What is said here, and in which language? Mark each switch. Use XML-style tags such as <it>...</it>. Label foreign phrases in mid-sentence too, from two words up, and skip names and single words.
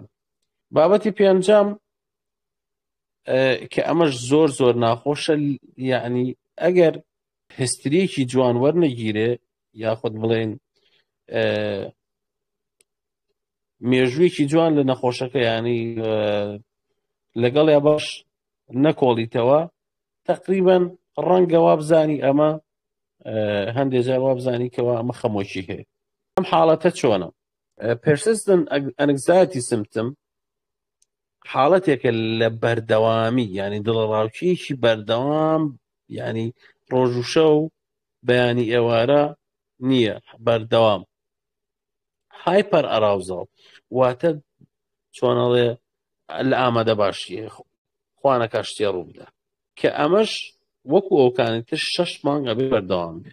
<ckb>بابەتی پێنجەم کە ئەمەش زۆر زۆر ناخۆشە یعنی ئەگەر هستریەکی جوان وەرنەگیرێ یاخود بڵێن مێژوویەکی جوان لە نەخۆشەکە ینی لەگەڵ یا باش نەکۆڵیتەوە تقریبا ڕەنگە وابزانی ئەمە هەندێک جار وابزانی کەەوە ئەمە خەمۆکی هەیە. ئەم حاڵەتە چۆنە؟</ckb> <en>persistent anxiety symptom</en> <ckb>حاڵەتێکە لە بەردەوامی ینی دڵڕاوکیەکی بەردەوام ینی ڕۆژ و شەو بەیانی ئێوارە نییە بەردەوام</ckb> <en>hyper arousal</en> <ckb>واتە چۆنەڵێ لە ئامادە باشیە خوانەکە شتێ ڕوو بدە کە ئەمەش وەکو ئەوکانی تر 6 مانگ ئەبێ بەردەوام بێ.</ckb>